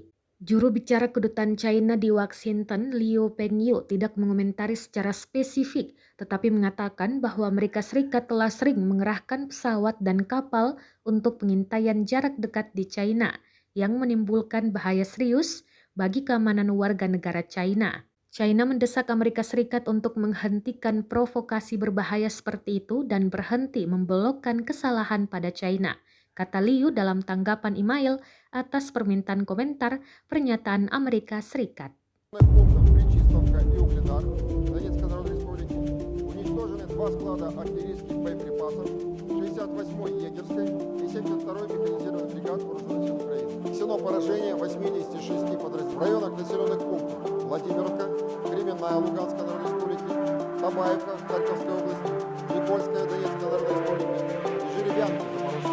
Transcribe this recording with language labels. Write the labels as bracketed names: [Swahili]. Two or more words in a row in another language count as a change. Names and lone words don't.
[Indonesian] Juru bicara kedutaan China di Washington, Liu Pengyu, tidak mengomentari secara spesifik, tetapi mengatakan bahwa Amerika Serikat telah sering mengerahkan pesawat dan kapal untuk pengintaian jarak dekat di China, yang menimbulkan bahaya serius bagi keamanan warga negara China. China mendesak Amerika Serikat untuk menghentikan provokasi berbahaya seperti itu dan berhenti membelokkan kesalahan pada China, kata Liu dalam tanggapan email atas permintaan komentar pernyataan Amerika Serikat. [Russian] Поражение 86 подразделений в районах населенных пунктов Владимировка, Кременная Луганской Народной Республики, Табаевка Харьковской области, Никольская Донецкой Народной Республики и Жеребянка